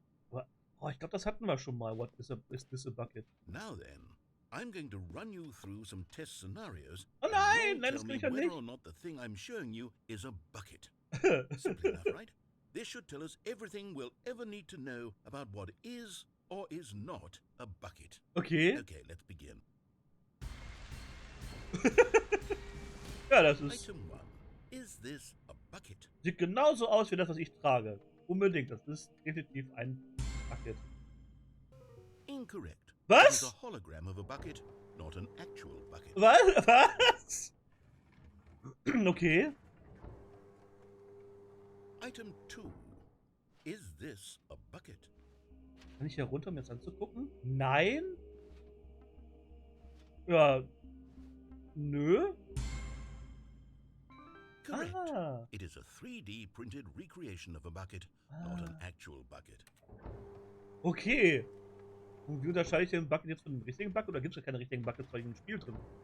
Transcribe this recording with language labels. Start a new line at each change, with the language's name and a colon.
German: Aber, oh, ich glaube, das hatten wir schon mal.
English: What is this a bucket? Now then, I'm going to run you through some test scenarios.
German: Oh nein, nein, das kann ich ja nicht.
English: Whether or not the thing I'm showing you is a bucket. Simple enough, right? This should tell us everything we'll ever need to know about what is or is not a bucket. Okay. Okay, let's begin.
German: Ja, das ist...
English: Item 1. Is this a bucket?
German: Sieht genauso aus wie das, was ich trage. Unbedingt, das ist definitiv ein Bucket.
English: Incorrect.
German: Was?
English: It is a hologram of a bucket, not an actual bucket.
German: Was? Okay.
English: Item 2. Is this a bucket?
German: Kann ich hier runter, um jetzt anzugucken? Nein? Ja. Nö.
English: Correct. Ah. It is a 3D printed recreation of a bucket, not an actual bucket. Okay.
German: Und wie unterscheide ich den Bucket jetzt von dem richtigen Bucket? Oder gibt es ja keine richtigen Buckets bei dem Spiel drin?